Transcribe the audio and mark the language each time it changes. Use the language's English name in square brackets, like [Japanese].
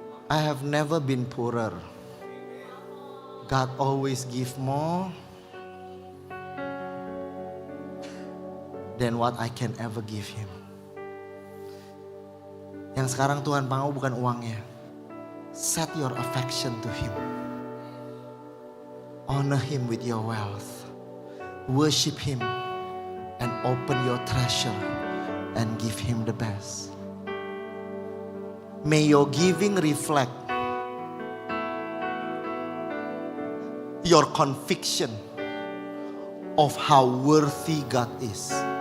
[English] I have never been poorer. God always give more than what I can ever give Him. [Indonesian] Yang sekarang Tuhan mau bukan uangnya. [English] Set your affection to Him. Honor Him with your wealth. Worship Him and open your treasure and give Him the best. May your giving reflect your conviction of how worthy God is.